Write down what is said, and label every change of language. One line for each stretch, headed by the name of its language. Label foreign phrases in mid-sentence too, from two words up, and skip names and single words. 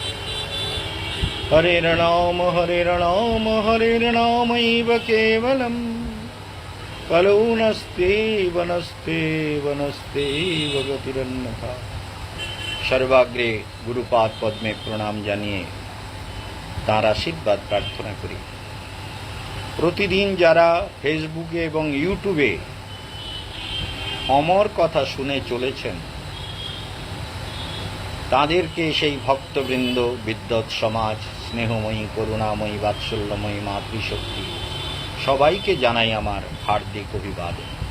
Sanskrit: हरेर्नाम हरेर्नाम हरेर्नामैव केवलम् कलौ नस्त्येव नस्त्येव नस्त्येव गतिरन्यथा। सर्वाग्रे गुरुपाद पद्मे प्रणाम
Bangla: জানিয়ে তার আশীর্বাদ প্রার্থনা করি। প্রতিদিন যারা ফেসবুকে এবং ইউটিউবে অমর কথা শুনে চলেছেন তাদেরকে সেই ভক্তবৃন্দ, বিদ্বৎ সমাজ, স্নেহময়ী, করুণাময়ী, বাৎসল্যময়ী মাতৃশক্তি সবাইকে জানাই আমার হার্দিক অভিবাদন।